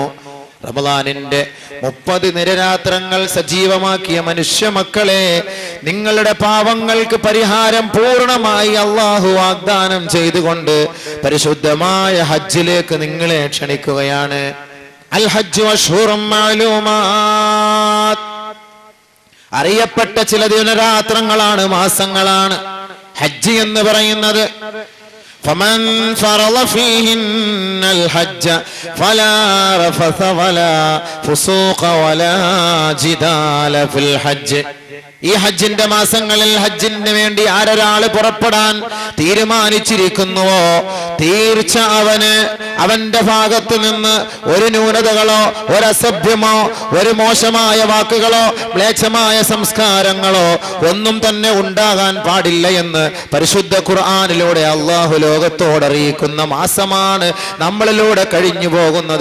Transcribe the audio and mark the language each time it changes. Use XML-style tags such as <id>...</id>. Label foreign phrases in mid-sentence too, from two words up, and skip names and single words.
<ml>റമദാനിന്റെ 30 നിരരാത്രങ്ങൾ സജീവമാക്കിയ മനുഷ്യ മക്കളെ, നിങ്ങളുടെ പാവങ്ങൾക്ക് പരിഹാരം പൂർണ്ണമായി അള്ളാഹു വാഗ്ദാനം ചെയ്തുകൊണ്ട് പരിശുദ്ധമായ ഹജ്ജിലേക്ക് നിങ്ങളെ ക്ഷണിക്കുകയാണ്.</ml> <ar>الحج أشهر معلومات.</ar> <ml>അറിയപ്പെട്ട ചില ദിനരാത്രങ്ങളാണ്, മാസങ്ങളാണ് ഹജ്ജ് എന്ന് പറയുന്നത്.</ml> <ar>فمن فرض فيهن الحج فلا رفث ولا فسوق ولا جدال في الحج.</ar> <ml>ഈ ഹജ്ജിന്റെ മാസങ്ങളിൽ ഹജ്ജിന് വേണ്ടി ആരൊരാള് പുറപ്പെടാൻ തീരുമാനിച്ചിരിക്കുന്നുവോ തീർച്ച അവന്റെ ഭാഗത്തു നിന്ന് ഒരു ന്യൂനതകളോ ഒരു അസഭ്യമോ ഒരു മോശമായ വാക്കുകളോ മ്ലേച്ഛമായ സംസ്കാരങ്ങളോ ഒന്നും തന്നെ ഉണ്ടാകാൻ പാടില്ല എന്ന് പരിശുദ്ധ ഖുർആനിലൂടെ അള്ളാഹു ലോകത്തോടറിയിക്കുന്ന മാസമാണ് നമ്മളിലൂടെ കഴിഞ്ഞു പോകുന്നത്.</ml>